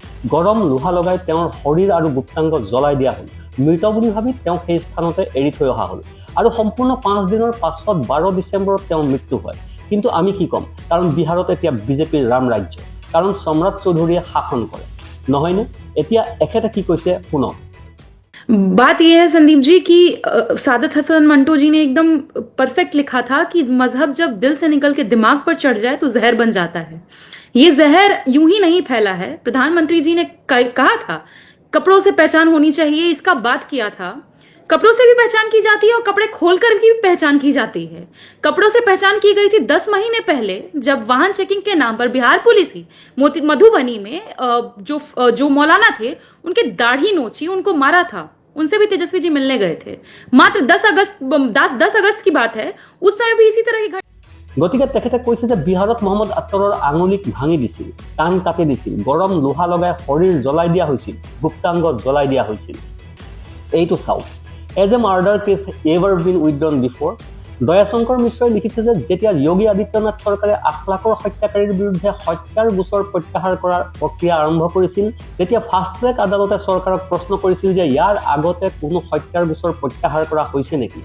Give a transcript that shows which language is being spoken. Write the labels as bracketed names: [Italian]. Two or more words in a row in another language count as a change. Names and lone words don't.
[Assamese] গৰম লোহা লগাই তেওঁৰ শৰীৰ আৰু গুপ্তাংগ জ্বলাই দিয়া হ'ল। মৃত বুলি ভাবি তেওঁক সেই স্থানতে এৰি থৈ অহা হ'ল। আৰু সম্পূৰ্ণ 5 দিনৰ পাছত 12 ডিচেম্বৰত তেওঁৰ মৃত্যু হয়। কিন্তু আমি কি ক'ম, কাৰণ বিহাৰত এতিয়া বিজেপিৰ ৰাম ৰাজ্য, কাৰণ সম্ৰাট চৌধুৰীয়ে শাসন কৰে, নহয়নে? এতিয়া এখেতে কি কৈছে শুনক। [Hindi] बात यह है संदीप जी कि सादत हसन मंटो जी ने एकदम परफेक्ट लिखा था कि मजहब जब दिल से निकल के दिमाग पर चढ़ जाए तो जहर बन जाता है। ये जहर यूं ही नहीं फैला है। प्रधानमंत्री जी ने कहा था कपड़ों से पहचान होनी चाहिए, इसका बात किया था। कपड़ों से भी पहचान की जाती है और कपड़े खोलकर भी पहचान की जाती है। कपड़ों से पहचान की गई थी 10 महीने पहले, जब वाहन चेकिंग के नाम पर बिहार पुलिस ही मधुबनी में जो मौलाना थे उनके दाढ़ी नोची, उनको मारा था। उनसे भी तेजस्वी जी मिलने गए थे। मात्र 10 अगस्त की बात है, उस समय भी इसी तरह की घटना। [Assamese] গতিকে তেখেতে কৈছে যে বিহাৰত মহম্মদ আখতাৰৰ আঙুলিক ভাঙি দিছিল, কাণ কাটি দিছিল, গৰম লোহা লগাই শৰীৰ জ্বলাই দিয়া হৈছিল, গুপ্তাংগ জ্বলাই দিয়া হৈছিল। এইটো চাওক, [English] as a murder case ever been withdrawn before. [Assamese] দয়াশংকৰ মিশ্ৰই লিখিছে যে যেতিয়া যোগী আদিত্যনাথ চৰকাৰে 8 লাখৰ হত্যাকাৰীৰ বিৰুদ্ধে হত্যাৰ গোচৰ প্ৰত্যাহাৰ কৰাৰ প্ৰক্ৰিয়া আৰম্ভ কৰিছিল, তেতিয়া [English] fast track [Assamese] আদালতে চৰকাৰক প্ৰশ্ন কৰিছিল যে ইয়াৰ আগতে কোনো হত্যাৰ গোচৰ প্ৰত্যাহাৰ কৰা হৈছে নেকি।